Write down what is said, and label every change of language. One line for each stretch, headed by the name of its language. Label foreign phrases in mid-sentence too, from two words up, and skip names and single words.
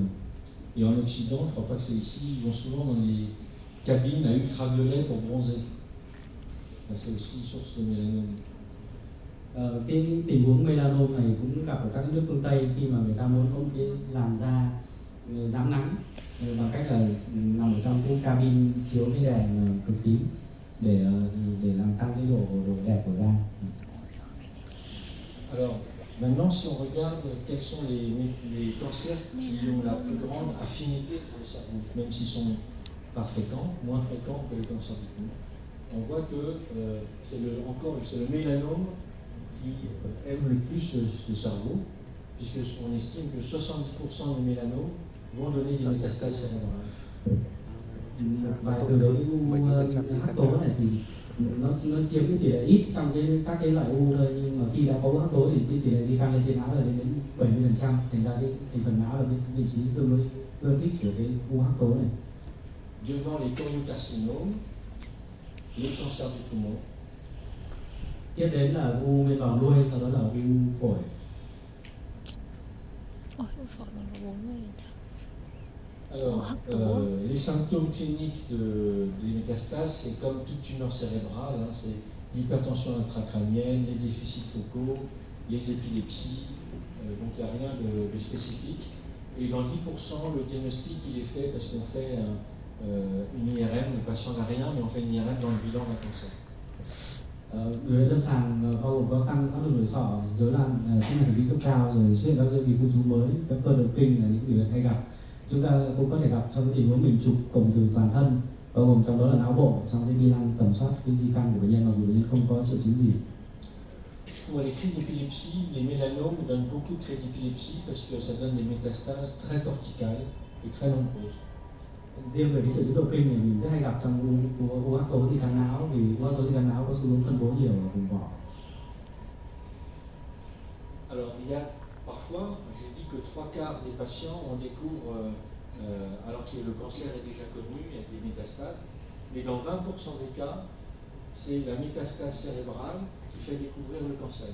French: Et en Occident, je crois pas que c'est ici, ils vont souvent dans les cabines à ultraviolet pour bronzer. C'est aussi une source de mélanome.
Vietnamese: Cái tình huống melanom này cũng gặp ở các nước phương Tây khi mà người ta muốn có một cái làn da rám nắng bằng cách là nằm ở trong cái cabin chiếu cái đèn cực tím để làm tăng cái độ đẹp của da.
French: Alors, maintenant, si on regarde quels sont les cancers qui ont la plus grande affinité pour le cerveau, même s'ils sont pas fréquents, moins fréquents que les cancers du poumon, on voit que c'est le mélanome qui aime le plus le cerveau, puisqu'on estime que 70% des mélanomes vont donner des métastases cérébrales.
Vietnamese: Và từ cái u hắc tố này thì nó chiếm cái tỷ lệ ít trong các cái loại u thôi, nhưng mà khi đã có u hắc tố thì cái tỷ lệ di căn lên trên não là đến 70%, thành ra cái thành phần não là cái vị trí tương đối ưa thích của cái u hắc tố này.
French: Devant les choriocarcinomes, les cancers du poumon.
Vietnamese: Tiếp đến là u nguyên bào đuôi, sau đó là u phổi.
French: Alors, les symptômes cliniques des métastases, c'est comme toute tumeur cérébrale, hein, c'est l'hypertension intracrânienne, les déficits focaux, les épilepsies, donc il n'y a rien de spécifique. Et dans 10%, le diagnostic il est fait parce qu'on fait une IRM, le patient n'a rien, mais on fait une IRM dans le bilan d'un cancer.
Vietnamese: Biểu hiện lâm sàng bao gồm có tăng áp lực nội sọ, rối loạn chức năng hành vi cấp cao, rồi xuất hiện các dây khu trú mới, các cơn động kinh là những biểu hiện hay gặp. Chúng ta cũng có thể gặp trong cái tình huống mình chụp cộng từ toàn thân, bao gồm trong đó là não bộ, trong cái vi năng tầm soát cái di căn của bệnh nhân mặc dù bệnh nhân không có triệu chứng gì.
French: Pour les crises d'épilepsie, les mélanomes donnent beaucoup de crises d'épilepsie parce que ça donne des métastases très corticales et très nombreuses.
Vietnamese: Riêng về cái triệu chứng động kinh thì mình rất hay gặp trong u hắc tố di căn não, vì u hắc tố di căn não có xu hướng phân bố nhiều ở vùng vỏ.
French: Alors il y a parfois, j'ai dit que 3/4 des patients on découvre alors que le cancer est déjà connu, il y a des métastases, mais dans 20% des cas, c'est la métastase cérébrale qui fait découvrir le cancer.